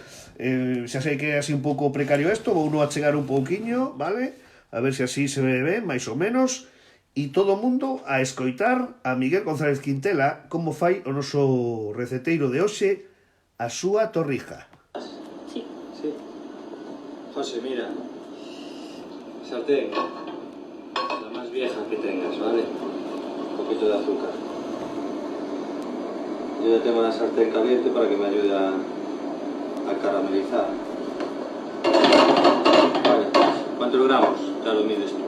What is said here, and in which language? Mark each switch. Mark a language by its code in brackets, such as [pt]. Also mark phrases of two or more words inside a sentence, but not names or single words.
[gl] Xa sei que é así un pouco precario isto, vou non achegar un pouquiño, vale? A ver se así se ve ben, máis ou menos, e todo o mundo a escoitar a Miguel González Quintela como fai o noso receteiro de hoxe a súa torrija. [es] Sí. José, mira, sartén, la más vieja que tengas, ¿vale? Un poquito de azúcar. Yo ya tengo la sartén caliente para que me ayude a caramelizar. Vale, ¿cuántos gramos? Ya lo mides tú.